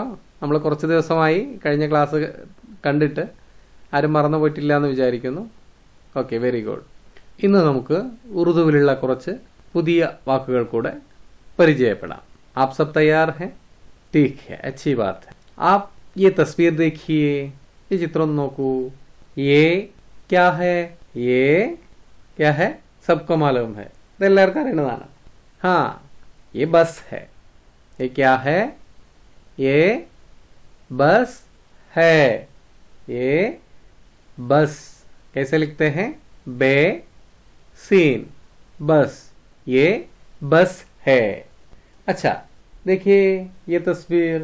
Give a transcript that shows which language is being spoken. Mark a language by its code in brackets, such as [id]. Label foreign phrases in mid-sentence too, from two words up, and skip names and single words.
[ml] നമ്മൾ കുറച്ച് ദിവസമായി കഴിഞ്ഞ ക്ലാസ് കണ്ടിട്ട് ആരും മറന്നു പോയിട്ടില്ല എന്ന് വിചാരിക്കുന്നു. [en] okay, very good. [ml] ഇന്ന് നമുക്ക് ഉറുദുവിലുള്ള കുറച്ച് പുതിയ വാക്കുകൾ കൂടെ പരിചയപ്പെടാം. [hi] आप सब तैयार हैं? ठीक है, अच्छी बात है. आप ये तस्वीर देखिए, ये चित्र നോക്കൂ. ये क्या है? ये क्या है? सबको मालूम है. [ml] ഇതെല്ലാവർക്കും അറിയുന്നതാണ്. [hi] हाँ, ये बस है. ये क्या है? ये बस है. ये बस कैसे लिखते हैं? बे सीन, बस. ये बस है. अच्छा, देखिए ये तस्वीर.